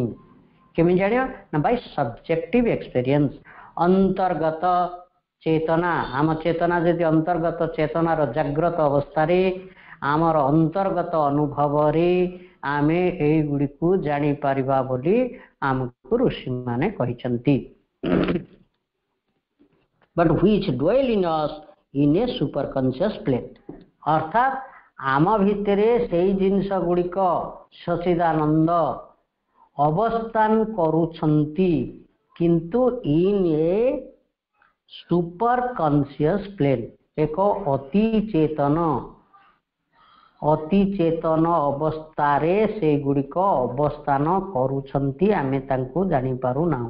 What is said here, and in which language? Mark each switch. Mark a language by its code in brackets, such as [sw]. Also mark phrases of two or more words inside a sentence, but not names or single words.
[or] କେମିତି ଜାଣିବା ନା, [en] by subjective experience. [or] ଅନ୍ତର୍ଗତ ଚେତନା, ଆମ ଚେତନା ଯଦି ଅନ୍ତର୍ଗତ ଚେତନାର ଜାଗ୍ରତ ଅବସ୍ଥାରେ ଆମର ଅନ୍ତର୍ଗତ ଅନୁଭବରେ ଆମେ ଏଇଗୁଡ଼ିକୁ ଜାଣିପାରିବା ବୋଲି ଆମକୁ ଋଷିମାନେ କହିଛନ୍ତି। [en] But which dwell in us in a superconscious plane. [or] ଅର୍ଥାତ୍ ଆମ ଭିତରେ ସେଇ ଜିନିଷ ଗୁଡ଼ିକ ସଚିଦାନନ୍ଦ ଅବସ୍ଥାନ କରୁଛନ୍ତି, କିନ୍ତୁ [en] in a super conscious plane, [or] ଏକ ଅତି ଚେତନ ଅବସ୍ଥାରେ ସେଗୁଡ଼ିକ ଅବସ୍ଥାନ କରୁଛନ୍ତି, ଆମେ ତାଙ୍କୁ ଜାଣିପାରୁନାହୁଁ।